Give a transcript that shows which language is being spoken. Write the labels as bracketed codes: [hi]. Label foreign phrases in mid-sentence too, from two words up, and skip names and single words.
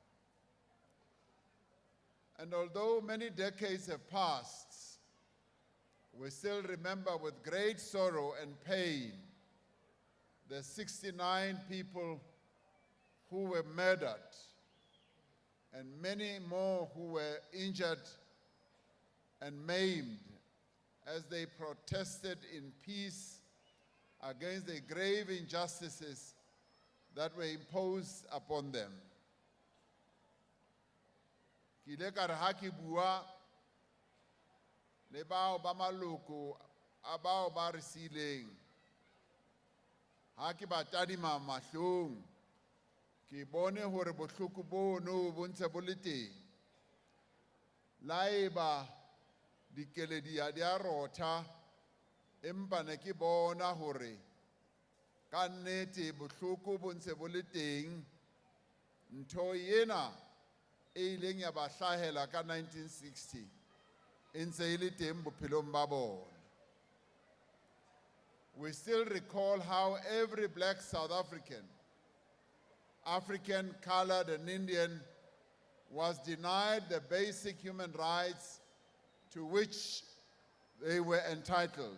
[en] And although many decades have passed, we still remember with great sorrow and pain the 69 people who were murdered and many more who were injured and maimed as they protested in peace against the grave injustices that were imposed upon them. [st] Ki ile ka re ha ke bua le bao ba maloko a bao ba re sileng, ha ke ba tadima mahlong, ke bone hore bohloko bono bo ntse bo le teng. La eba dikeledi ha di a rotha, empa ne ke bona hore ka nnete bohloko bo ntse bo le teng. Ntho ena e ileng ya ba hlahela ka 1960 e ntse e le teng bophelong ba bona. [en] We still recall how every black South African, colored and Indian was denied the basic human rights to which they were entitled.